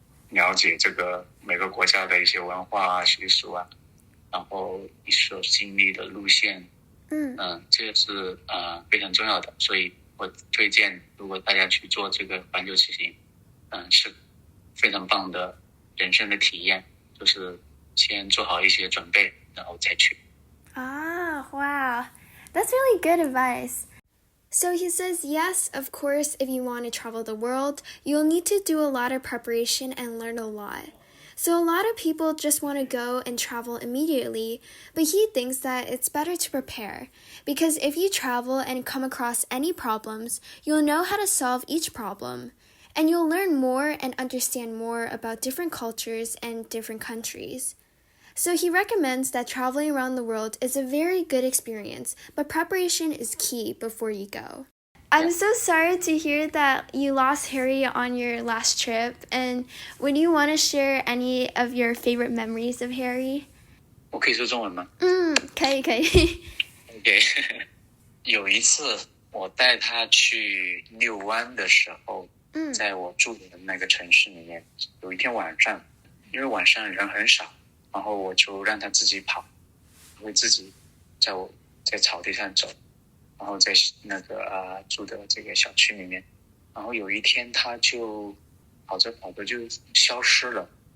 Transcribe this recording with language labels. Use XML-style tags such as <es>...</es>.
<zh>了解这个每个国家的一些文化习俗啊，然后你所经历的路线，这个是非常重要的，所以我推荐如果大家去做这个环球骑行，是非常棒的人生的体验，就是先做好一些准备，然后再去。</zh> <en>Wow. That's really good advice. So he says, yes, of course, if you want to travel the world, you'll need to do a lot of preparation and learn a lot. So a lot of people just want to go and travel immediately, but he thinks that it's better to prepare, because if you travel and come across any problems, you'll know how to solve each problem, and you'll learn more and understand more about different cultures and different countries. So he recommends that traveling around the world is a very good experience, but preparation is key before you go. I'm so sorry to hear that you lost Harry on your last trip, and would you want to share any of your favorite memories of Harry?</en> <zh>我可以说中文吗？可以。 OK 有一次我带他去遛弯的时候，在我住的那个城市里面，有一天晚上，因为晚上人很少，然后我就让他自己跑，会自己在草地上走，然后在那个住的这个小区里面，然后有一天他就跑着就消失了，</zh>